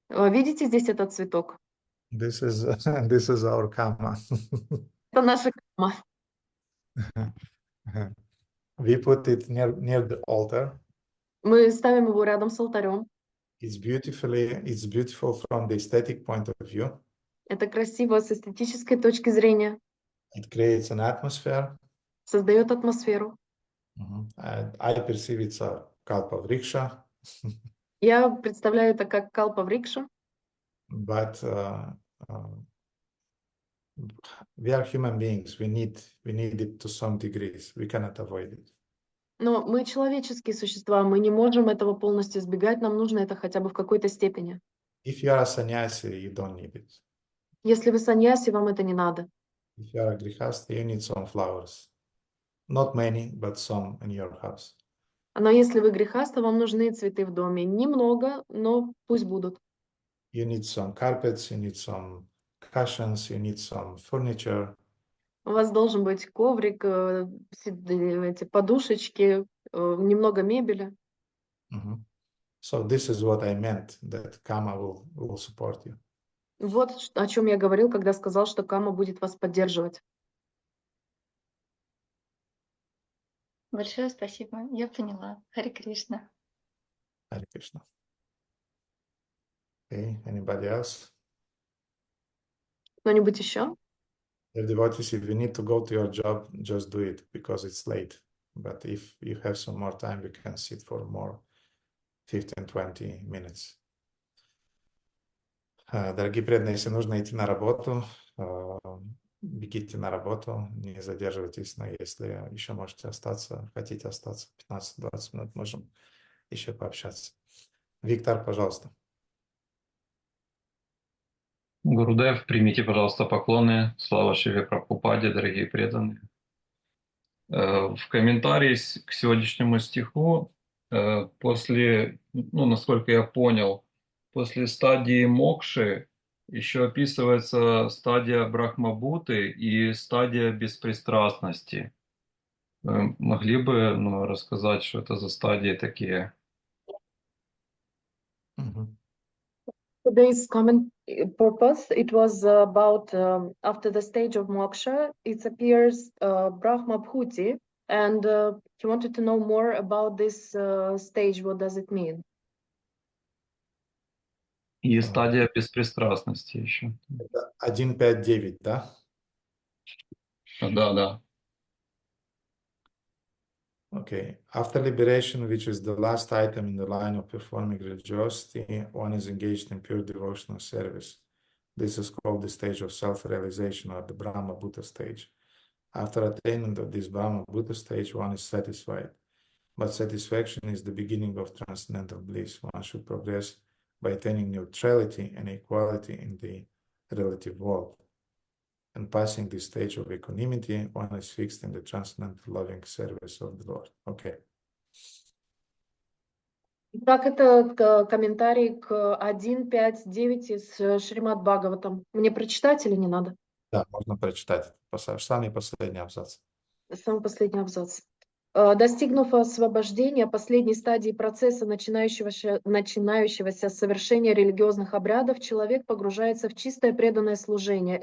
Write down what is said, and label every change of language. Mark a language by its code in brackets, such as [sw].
[ru] Видите здесь этот цветок? [en] This is our karma. [ru] Это наша кама. [en] We put it near the altar. [ru] Мы ставим его рядом с алтарем. [en] It's beautiful from the aesthetic point of view. [ru] Это красиво с эстетической точки зрения. [en] It creates an atmosphere. [ru] Создает атмосферу. [en] And I perceive it's a kalpavriksha. [ru] Я представляю это как калпаврикша. [en] But we are human beings. We need it to some degrees. We cannot avoid it. [ru] Но мы человеческие существа, мы не можем этого полностью избегать, нам нужно это хотя бы в какой-то степени. [en] If you are a sannyasi, you don't need it. [ru] Если вы саньяси, вам это не надо. [en] If you are a grihasta, you need some flowers. Not many, but some in your house. [ru] Но если вы грехаста, вам нужны цветы в доме. Немного, но пусть будут. [en] You need some carpets, you need some cushions, you need some furniture. [ru] У вас должен быть коврик, эти подушечки, немного мебели. [en] So this is what I meant, that karma will support you. [ru] Вот о чем я говорил, когда сказал, что кама будет вас поддерживать. Большое спасибо, я поняла. Харе Кришна. [en] Hare Krishna. Okay, anybody else? [ru] Кто-нибудь еще? [en] Dear devotees, if you need to go to your job, just do it because it's late. But if you have some more time, we can sit for more 15-20 minutes. [ru] Дорогие преданные, если нужно идти на работу, бегите на работу, не задерживайтесь, но если еще можете остаться, хотите остаться 15-20 минут, можем еще пообщаться. Виктор, пожалуйста. Гурудев, примите, пожалуйста, поклоны. Слава Шиве Прабхупаде, дорогие преданные. В комментарии к сегодняшнему стиху, после, насколько я понял, после стадии мокши еще описывается стадия брахмабуты и стадия беспристрастности. Вы могли бы рассказать, что это за стадии такие? [en] Today's common purpose, it was about after the stage of moksha, it appears Brahma Bhuti, and he wanted to know more about this stage, what does it mean? [ru] И стадия беспристрастности еще. 1.5.9, да? Да. [en] Okay. After liberation, which is the last item in the line of performing religiosity, one is engaged in pure devotional service. This is called the stage of self-realization, or the Brahma Bhuta stage. After attainment of this Brahma Bhuta stage, one is satisfied. but satisfaction is the beginning of transcendental bliss. One should progress by attaining neutrality and equality in the relative world. And passing this stage of equanimity, one is fixed in the transcendental loving service of the Lord. Okay. [ru] Так, это комментарий к 1.5.9 из Шримад-Бхагаватам. Мне прочитать или не надо? Да, можно прочитать. Самый последний абзац. Самый последний абзац. Достигнув освобождения, последней стадии процесса начинающегося совершения религиозных обрядов, человек погружается в чистое преданное служение.